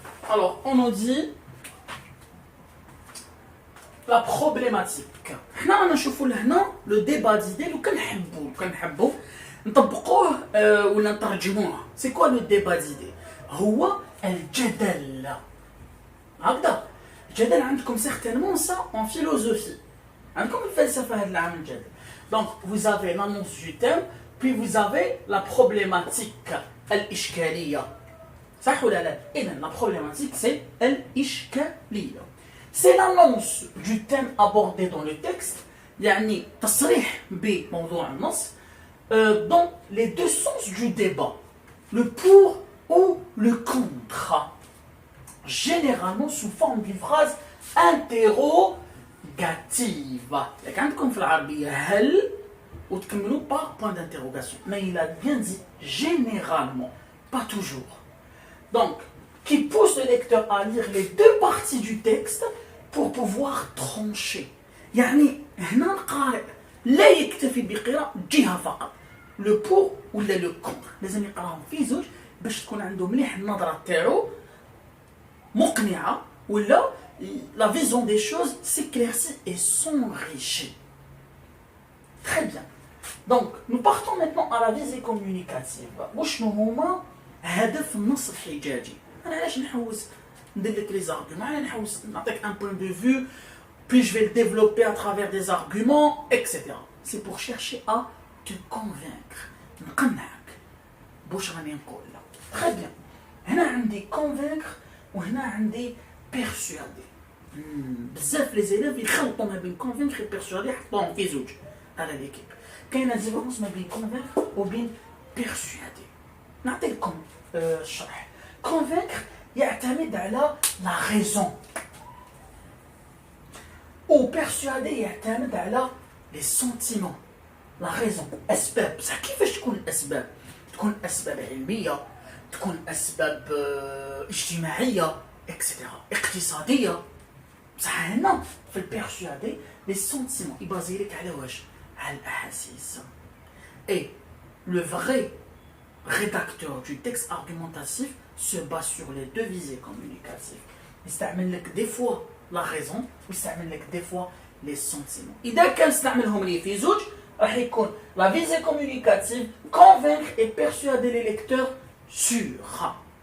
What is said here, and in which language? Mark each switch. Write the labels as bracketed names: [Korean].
[French] Alors, on nous dit la problématique. Nous allons voir le débat d'idées. Nous allons [Arabic] نطبقوه ولا نترجموه. [French] C'est quoi le débat d'idées؟ [Arabic] هو الجدل. هكذا الجدل عندكم [French] certainement ça en philosophie. [Arabic] عندكم الفلسفة هذا العام الجدل. [French] Donc vous avez l'annonce du thème, puis vous avez la problématique الإشكالية. [Arabic] صح ولا لا؟ إذن [French] la problématique c'est [Arabic] الإشكالية. [French] C'est l'annonce du thème abordé dans le texte. [Arabic] يعني تصريح بموضوع النص [French] dans les deux sens du débat, le pour ou le contre, généralement sous forme d'une phrase interrogative. [Arabic] عندكم في العربية هل وتكملوا [French] par point d'interrogation, mais il a bien dit généralement, pas toujours. Donc, qui pousse le lecteur à lire les deux parties du texte pour pouvoir trancher. [Arabic] يعني هنا القارئ لا يكتفي بقراءة جهة فقط، لو بور ولا لو كونتر، لازم يقراهم في زوج باش تكون عنده مليح النظرة تاعو مقنعة ولا [French] la vision des choses s'éclaircit et s'enrichit. Très bien. Donc, nous partons maintenant à la visée communicative. [Arabic] وشنو هما هدف النص الحجاجي؟ أنا علاش نحوس ندير لك لي زارغيومون؟ أنا نحوس نعطيك [French] un point de vue puis je vais le développer à travers des arguments, etc. C'est pour chercher à te convaincre. [Arabic] نقنعك. بوش راني نقول لك. [French] Très bien. [Arabic] هنا عندي convaincre وهنا عندي persuader. بزاف لي زيليف يخلطوا ما بين [French] convaincre et persuader [Arabic] يحطوهم في زوج على ليكيب. كاينه ديفيرونس ما بين convaincre وبين persuader. نعطيكم الشرح. [French] convaincre [Arabic] يعتمد على [French] la raison. ou persuader [Arabic] يعتمد على [French] les sentiments, la raison. [Arabic] أسباب، بصح كيفاش تكون الأسباب؟ تكون أسباب علمية، تكون أسباب اجتماعية، اكسترا، اقتصادية. بصح هنا في البيرسوادي les sentiments يبازي لك على واش؟ على الأحاسيس. [French] Et le vrai rédacteur du texte argumentatif se base sur les deux visées communicatives. [Arabic] يستعمل لك [French] des fois la raison [Arabic] ويستعمل لك [French] des fois les sentiments. [Arabic] إذا كان استعملهم لي في زوج راح يكون [French] la visée communicative convaincre et persuader les lecteurs [Arabic] sur.